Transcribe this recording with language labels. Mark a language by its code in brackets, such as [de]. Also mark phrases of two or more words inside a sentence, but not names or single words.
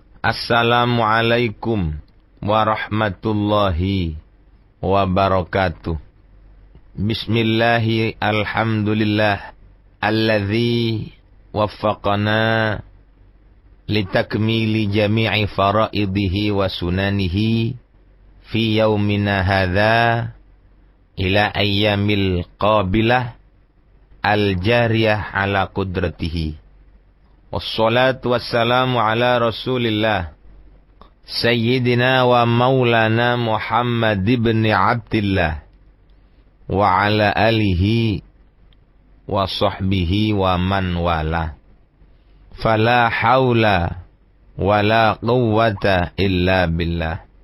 [ar] السلام عليكم ورحمة الله وبركاته. بسم الله الحمد لله الذي وفقنا لتكميل جميع فرائضه وسننه في يومنا هذا إلى الأيام القابلة الجارية على قدرته. والصلاة والسلام على رسول الله سيدنا ومولانا محمد بن عبد الله وعلى آله وصحبه ومن والى. فلا حول ولا قوة إلا بالله.